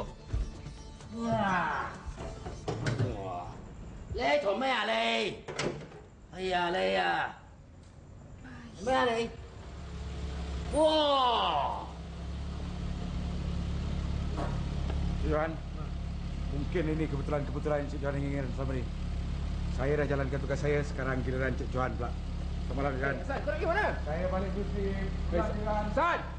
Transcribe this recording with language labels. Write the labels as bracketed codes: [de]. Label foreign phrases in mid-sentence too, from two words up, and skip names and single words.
[yue] Wah. Lê,做咩啊你？哎呀你啊，咩啊你？哇！ [ms] Cik Johan, mungkin ini kebetulan Cik Johan ingin selama ni. Saya dah jalankan tugas saya, sekarang giliran Cik Johan pula. Selamat malam, Johan. San, kau nak pergi mana? Saya balik cuti. Johan. San!